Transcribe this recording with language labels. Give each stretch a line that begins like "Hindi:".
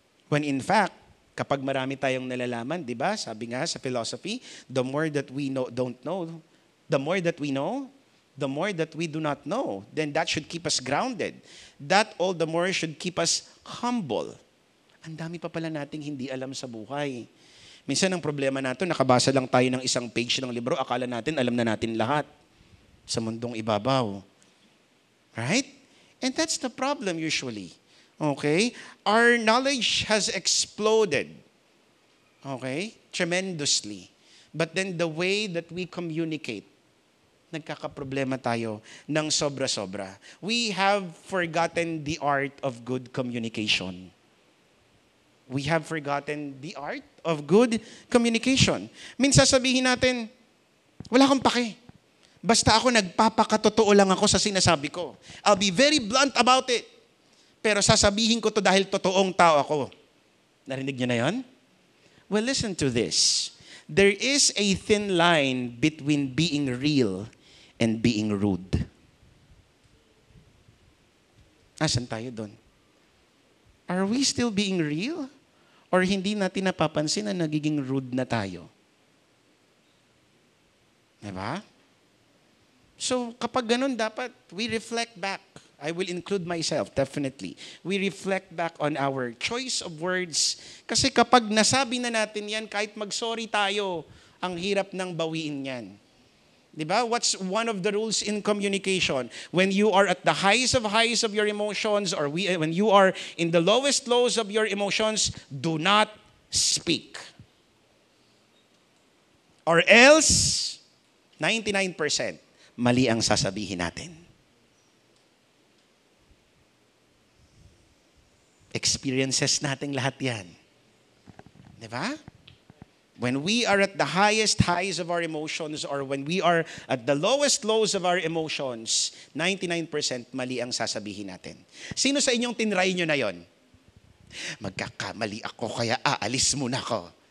English: When in fact,
Filipino: kapag marami tayong nalalaman, di ba? Sabi nga sa
English: philosophy, the more that we don't know, the more that we know, the more that we do not know, then that should keep us grounded. That all the more should keep us humble.
Filipino: Ang dami pa pala nating hindi alam sa buhay. Minsan ang problema natin, nakabasa lang tayo ng isang page ng libro, akala natin alam na natin lahat sa mundong ibabaw.
English: Right? And that's the problem usually. Okay? Our knowledge has exploded. Okay? Tremendously. But then the way that we communicate,
Filipino: nagkakaproblema tayo ng sobra-sobra.
English: We have forgotten the art of good communication. We have forgotten the art of good communication.
Filipino: Minsan sabihin natin, wala kang pake. Basta ako nagpapakatotoo lang ako sa sinasabi ko.
English: I'll be very blunt about it.
Filipino: Pero sasabihin ko to dahil totoong tao ako. Narinig niyo na yan?
English: Well, listen to this. There is a thin line between being real and being rude.
Filipino: Asan tayo doon?
English: Are we still being real?
Filipino: Or hindi natin napapansin na nagiging rude na tayo? Diba? So, kapag ganun, dapat
English: we reflect back. I will include myself, definitely. We reflect back on our choice of words.
Filipino: Kasi kapag nasabi na natin yan, kahit mag-sorry tayo, ang hirap ng bawiin yan. Diba?
English: What's one of the rules in communication? When you are at the highs of your emotions, or when you are in the lowest lows of your emotions, do not speak.
Filipino: Or else, 99% mali ang sasabihin natin. Experiences nating lahat yan. Diba?
English: When we are at the highest highs of our emotions or when we are at the lowest lows of our emotions,
Filipino: 99% mali ang sasabihin natin. Sino sa inyong tinry nyo na yon? Magkakamali ako kaya aalis muna ako.